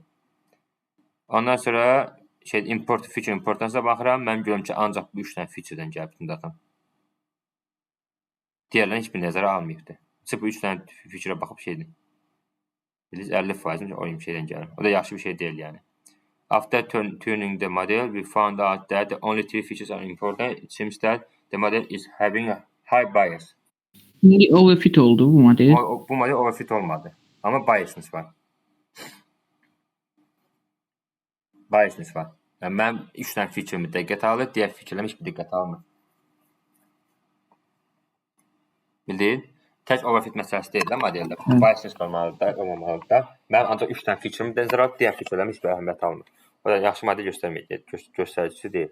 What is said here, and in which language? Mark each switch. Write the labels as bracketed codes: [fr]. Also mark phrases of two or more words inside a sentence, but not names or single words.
[az] Ondan sonra import [en] feature importance'a [az] baxıram. Mən görürəm ki, ancaq bu 3 dənə feature'dən gəlib bütün datam. Digərlərini heç bir nəzərə almayıbdır. Sırf bu 3 dənə feature'a baxıb Bilirsiniz 50% o şeydən gəlir. O da yaxşı bir şey deyil yəni. [en] After tuning the model, we found out that the only 3 features are important. It seems that the model is having a high bias. [tr] Niye overfit oldu bu model? Bu model overfit olmadı. Ama biasness var. Biasness var. [az] Yəni, mən 3 dənə feature-imi diqqət alır, digər feature-lərimi heç bir diqqət almır. Bildin? Tək overfit məsələsi deyil də modeldə. Biasness olmalıdır, olmamalıdır da. Mən ancaq 3 dənə feature-imi nəzərə alıb, digər feature-lərimi heç bir əhəmiyyət almır. O da yaxşı model göstəricisi deyil.